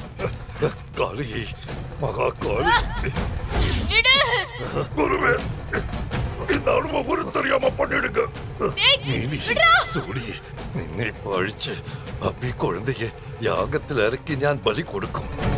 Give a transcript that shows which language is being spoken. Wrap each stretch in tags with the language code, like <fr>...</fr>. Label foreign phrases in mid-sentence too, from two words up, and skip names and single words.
<ta>காளி, மகா காளி. குருவே, இந்த அனுபவம் ஒரு தெரியாம பண்ணிடுங்க. நீலி, சூடி,</ta> <ml>നിന്നെ പഴിച്ച് അപ്പി കുഴന്തയെ യാഗത്തിൽ ഇറക്കി ഞാൻ ബലി കൊടുക്കും.</ml>